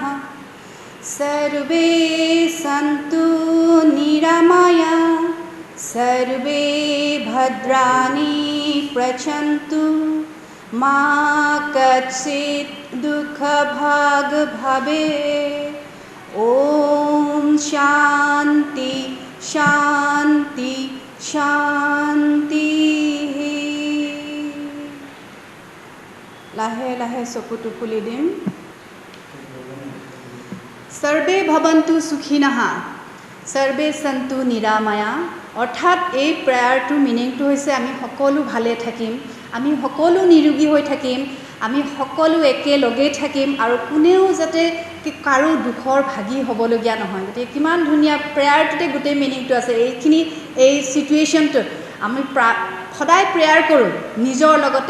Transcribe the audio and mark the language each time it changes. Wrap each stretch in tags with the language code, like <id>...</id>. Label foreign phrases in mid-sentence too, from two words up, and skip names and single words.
<sa>सर्वे सन्तु निरामया सर्वे भद्राणि पश्यन्तु मा कश्चित् दुःखभाग् भवेत् ॐ शान्ति शान्ति शान्तिः</sa> <as>লাহে লাহে চকুটো খুলি দিম</as> <sa>सर्वे भवन्तु सुखिनः सर्वे सन्तु निरामया</sa> <as>অৰ্থাৎ এই প্ৰেয়াৰটোৰ মিনিংটো হৈছে আমি সকলো ভালে থাকিম আমি সকলো নিৰোগী হৈ থাকিম আমি সকলো একেলগে থাকিম আৰু কোনেও যাতে কাৰো দুখৰ ভাগী হ'বলগীয়া নহয় গতিকে কিমান ধুনীয়া প্ৰেয়াৰটোতে গোটেই মিনিংটো আছে এইখিনি এই চিটুৱেশ্যনটোত আমি সদায় প্ৰেয়াৰ কৰোঁ নিজৰ লগতে</as>